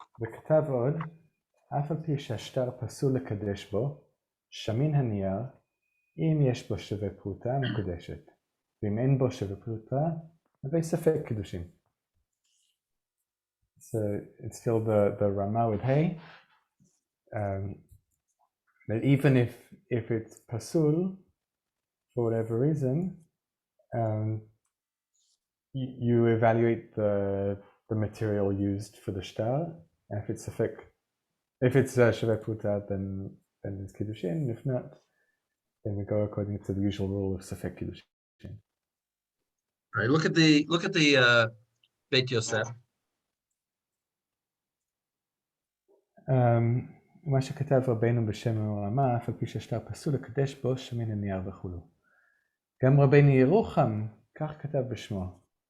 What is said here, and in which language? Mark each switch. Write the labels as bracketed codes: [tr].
[he] וכתב עוד, אף על פי שהשטר פסול לקדש בו, שמין הנייר, אם יש בו שווה פרוטה מקודשת, ואם אין בו שווה פרוטה, הרי ספק קידושין. [en] So it's still the Rama with hay. That even if it's pasul, for whatever reason, you evaluate the material used for the shtar, and if it's shaveh puta, then it's kiddushin. If not, then we go according to the usual rule of safek kiddushin. All right. Look at the Beit Yosef. [he] מה שכתב רבינו בשם העולמה, אף על פי שהשטר פסול לקדש בו שמין הנייר וכולו. גם רבינו ירוחם, כך כתב בשמו.